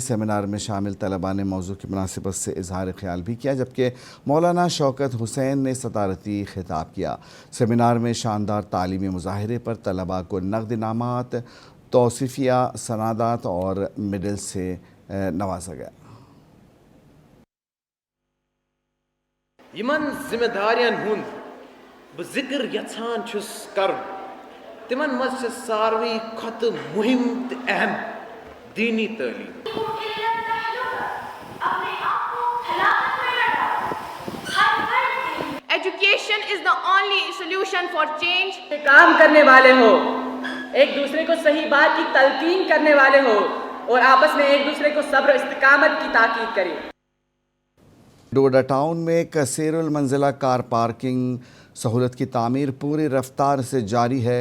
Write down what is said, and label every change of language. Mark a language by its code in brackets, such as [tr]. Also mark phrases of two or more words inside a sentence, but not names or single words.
[ur] سیمینار میں شامل طلبہ نے موضوع کی مناسبت سے اظہار خیال بھی کیا، جبکہ مولانا شوکت حسین نے صدارتی خطاب کیا. سیمینار میں شاندار تعلیمی مظاہرے پر طلبہ کو نقد انعامات، توصیفیہ سندات اور میڈل سے نوازا گیا. [ks] यमन जिम्मेदारियन हुंद बह जिक्र यछान छुस करन, तिमन मज छ सारवी खत मुहिम ते अहम दीनी तालीम। [en] Education is the only solution for change. [ur] کام کرنے والے ہو، ایک دوسرے کو صحیح بات کی تلقین کرنے والے ہو اور آپس میں ایک دوسرے کو صبر استقامت کی تاکید کریں. ڈوڈا ٹاؤن میں کثیرالمنزلہ [en] car parking [ur] سہولت کی تعمیر پوری رفتار سے جاری ہے.